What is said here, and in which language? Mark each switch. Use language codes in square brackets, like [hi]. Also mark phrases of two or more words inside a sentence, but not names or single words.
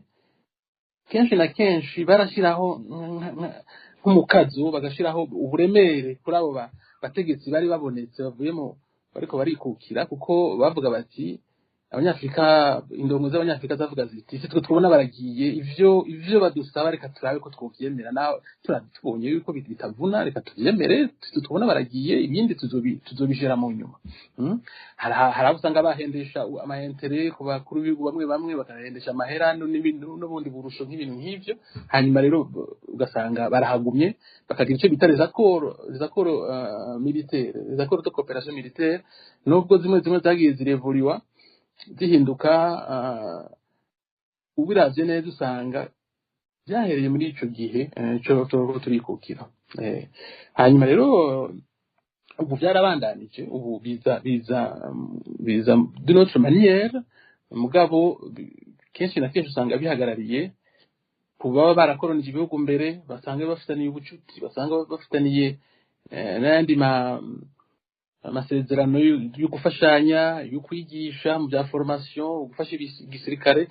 [rn] Kenshi na kenshi barashiraho nk'umukazo, bagashiraho uburemere kuri abo bategetsi bari babonetse bavuyemo bariko barikukira, kuko bavuga bati abanyafrika, indongo z'abanyafrika zavuga ziti twe tubona baragiye ivyo badusaba reka turabe ko twovyemera, naho turatubonye yuko bitavuna reka tuvyemere, tubona baragiye ibindi tuzobishira mu nyuma. Hari usanga bahendesha amaintere ku bakuru b'ibihugu bamwe bakahendesha amaherano n'ubundi burusho nk'ibintu nk'ivyo, hanyuma rero ugasanga barahagumye bakagira icyo bita [fr] les accords militaires, les accords de coopération militaire, [rn] nubwo zimwe zagiye zirevuriwa zihinduka ubiravye neza usanga byahereye muri ico gihe cyo turikukira. Hanyuma rero ubu byarabandanije, ubu biza [fr] d'une autre manière. [rn] Mugabo kenshi na kenshi usanga bihagarariye kuba barakoronije ibihugu mbere, basanga bafitaniye ubucuti, basanga bafitaniye n'ayandi amasezerano yo gufashanya, yo kwigisha mu bya formation, gufasha igisirikare.